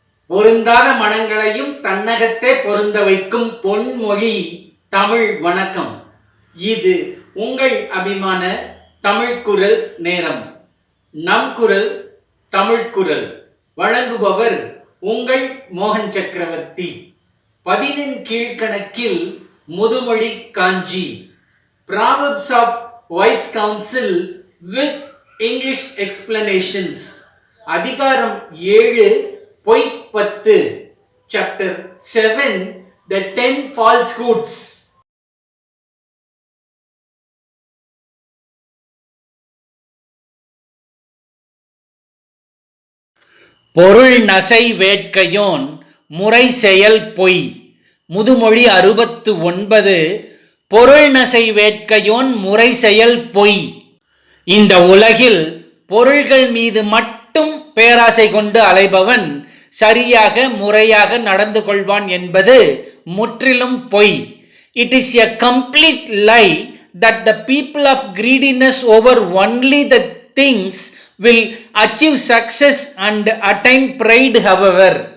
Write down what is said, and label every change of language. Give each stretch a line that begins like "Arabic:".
Tamil: பொருந்தாத மனங்களையும் தன்னகத்தே பொருந்த வைக்கும் பொன்மொழி தமிழ் வணக்கம். இது உங்கள் அபிமான தமிழ் குரல் நேரம். நம் குரல் தமிழ் குரல் வழங்குபவர் உங்கள் மோகன் சக்கரவர்த்தி. 10 கீழ்கணக்கில் முதுமொழி காஞ்சி.
English: Proverbs of Wise Counsel with English explanations.
Tamil: அதிகாரம் 7 பொய் 10.
English: Chapter 7 The 10 falsehoods.
Tamil: பொருள் நசை வேட்கையோன் முறை செயல் பொய். முதுமொழி 69. பொருள் நசை வேட்கையோன் முறை செயல் பொய். இந்த உலகில் பொருள்கள் மீது மட்டும் பேராசை கொண்டு அலைபவன் சரியாக முறையாக நடந்து கொள்வான் என்பது முற்றிலும் பொய்.
English: It is a complete lie that the people of greediness over only the things will achieve success and attain pride. However,